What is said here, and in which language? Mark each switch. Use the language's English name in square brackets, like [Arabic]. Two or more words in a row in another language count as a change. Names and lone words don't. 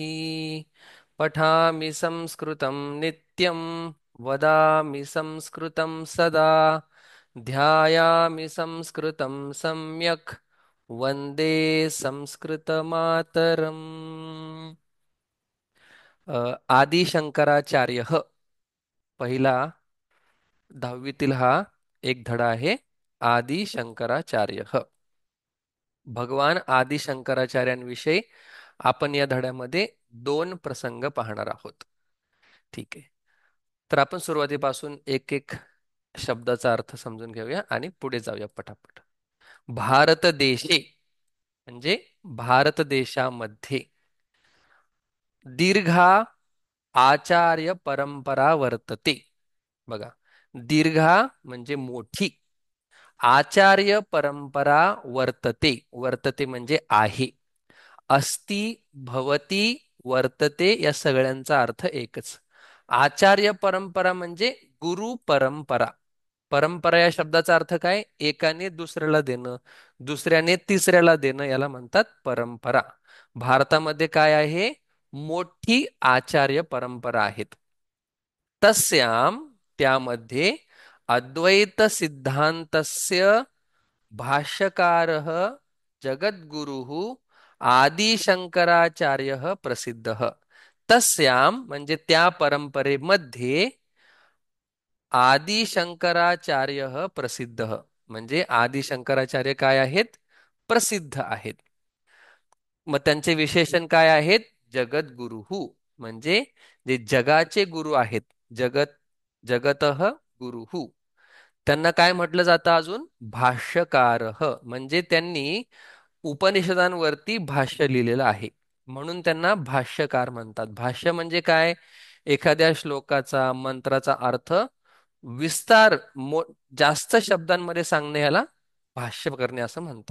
[Sanskrit] पठामि संस्कृतं नित्यं वदामि संस्कृतं सदा ध्यायामि संस्कृतं सम्यक् वन्दे संस्कृतमातरम्। [Marathi] आदि शंकराचार्य पहिला 10वीतील हा एक धडा आहे. आदि शंकराचार्य भगवान आदि शंकराचार्यांविषयी आपण या धड्यामध्ये दोन प्रसंग पाहणार आहोत. ठीक आहे. तर आपण सुरुवातीपासून एक एक शब्दाचा अर्थ समजून घेऊया आणि पुढे जाऊया पटापट. [Sanskrit] भारत देशे [Marathi] म्हणजे भारत देशामध्ये [Sanskrit] दीर्घा आचार्य परंपरा वर्तते. [Marathi] बघा, दीर्घा म्हणजे मोठी, [Sanskrit] आचार्य परंपरा वर्तते. [Marathi] वर्तते म्हणजे आहे. [Sanskrit] अस्ति, भवती, वर्तते [Marathi] या सगळ्यांचा अर्थ एकच. आचार्य परंपरा म्हणजे गुरु परंपरा. परंपरा या शब्दाचा अर्थ काय? एकाने दुसऱ्याला देणं, दुसऱ्याने तिसऱ्याला देणं, याला म्हणतात परंपरा. भारतामध्ये काय आहे? मोठी आचार्य परंपरा आहेत. [Sanskrit] तस्याम त्यामध्ये अद्वैत सिद्धांतस्य भाष्यकारः जगद्गुरुः आदिशंकराचार्य प्रसिद्धः. [Marathi] तस्याम म्हणजे त्या परंपरेमध्ये आदिशंकराचार्य प्रसिद्ध म्हणजे आदिशंकराचार्य काय आहेत? प्रसिद्ध आहेत. मग त्यांचे विशेषण काय आहेत? जगद्गुरुः म्हणजे जे जगाचे गुरु आहेत. [Sanskrit] जगत जगतः गुरुः. [Marathi] त्यांना काय म्हटलं जातं अजून? भाष्यकारः म्हणजे त्यांनी उपनिषदांवरती भाष्य लिहिलेलं आहे, म्हणून त्यांना भाष्यकार म्हणतात. भाष्य म्हणजे काय? एखाद्या श्लोकाचा मंत्राचा अर्थ विस्तार जास्त शब्दांमध्ये सांगणे याला भाष्य करणे असं म्हणतात.